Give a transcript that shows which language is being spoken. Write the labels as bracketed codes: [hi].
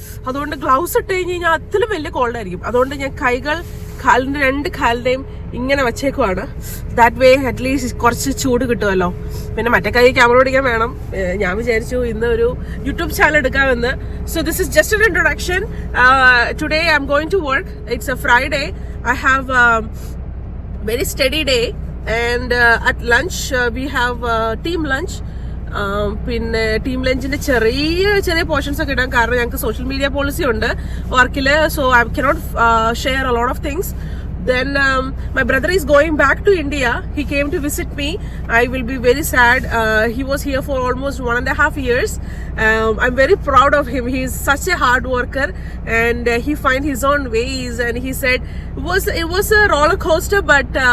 [ml] അതുകൊണ്ട് ഗ്ലൗസ് ഇട്ട് കഴിഞ്ഞാൽ അതിലും വലിയ കോൾഡ് ആയിരിക്കും. അതുകൊണ്ട് ഞാൻ കാലിന്റെ രണ്ട് കാലിന്റെയും ഇങ്ങനെ വെച്ചേക്കുവാണ്. [en] that way at least [ml] കുറച്ച് ചൂട് കിട്ടുമല്ലോ. പിന്നെ മറ്റേ കൈ ക്യാമറ ഓടിക്കാൻ വേണം. ഞാൻ വിചാരിച്ചു ഇന്ന് ഒരു യൂട്യൂബ് ചാനൽ എടുക്കാമെന്ന്. [en] So this is just an introduction. Today I'm going to work. It's a Friday. I have very steady day, and at lunch we have team lunch. [ml] പിന്നെ ടീം ലഞ്ചിന്റെ ചെറിയ പോർഷൻസ് ഒക്കെ ഇടാം. കാരണം ഞങ്ങൾക്ക് സോഷ്യൽ മീഡിയ പോളിസി ഉണ്ട് വർക്കില്. [en] So I cannot share a lot of things. Then my brother is going back to India. He came to visit me. I will be very sad. He was here for almost 1.5 years. I'm very proud of him. He is such a hard worker, and he finds his own ways. And he said it was a roller coaster, but